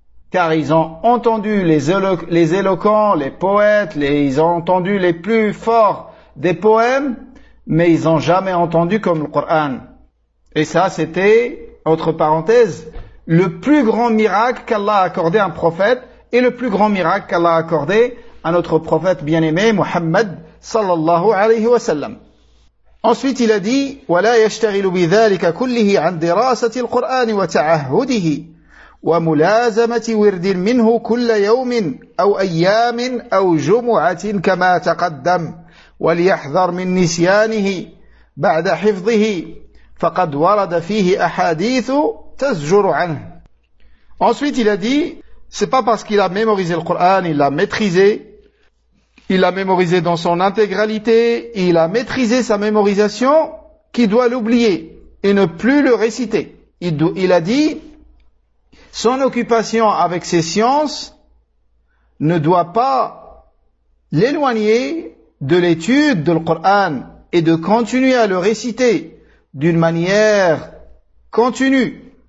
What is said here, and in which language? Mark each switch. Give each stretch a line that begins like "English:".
French: Car ils ont entendu les éloquents, les poètes, ils ont entendu les plus forts des poèmes, mais ils ont jamais entendu comme le Qur'an. Et ça, c'était, entre parenthèses, le plus grand miracle qu'Allah a accordé à un prophète, et le plus grand miracle qu'Allah a accordé à notre prophète bien-aimé, Muhammad, sallallahu alayhi wa sallam. Ensuite, il a dit,
Arabic: وَلَا يَشْتَغِلُ بِذَلِكَ كُلِّهِ عَنْ دِرَاسَةِ الْقُرْآنِ وَتَعَهُدِهِ وَمُلَازَمَةِ وِرْدٍ مِّنْهُ كُلَّ يَوْمٍ أَوْ أَيَّامٍ أَوْ جُمُعَةٍ كَمَا تَقَدَّمْ وَلْيَحْذَرْ مِنْ نِسْيَانِهِ بَعْدَ حِفْظِهِ فَقَدْ وَرَدَ فِيهِ أَحَادِيثُ تَزْجُرُ عَنْهُ.
French: Ensuite, il a dit, c'est pas parce qu'il a mémorisé le Coran, il l'a maîtrisé, dans son intégralité, il a maîtrisé sa mémorisation, qu'il doit l'oublier et ne plus le réciter. Il a dit, son occupation avec ses sciences ne doit pas l'éloigner de l'étude du Coran et de continuer à le réciter d'une manière continue